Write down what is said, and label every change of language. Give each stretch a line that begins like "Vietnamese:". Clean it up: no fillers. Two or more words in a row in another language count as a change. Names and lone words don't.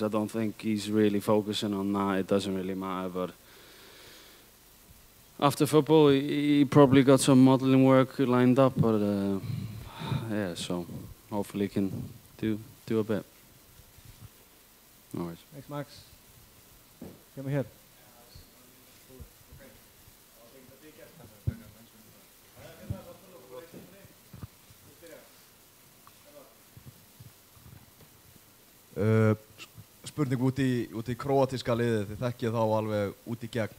English: I don't think he's really focusing on that. It doesn't really matter. But after football, he probably got some modeling work lined up. But yeah, so hopefully he can do a bit. No worries. Thanks, Max. Come here.
Icelandic: Spurning út í króatíska liðið, þið þekkið þá alveg út í gegn.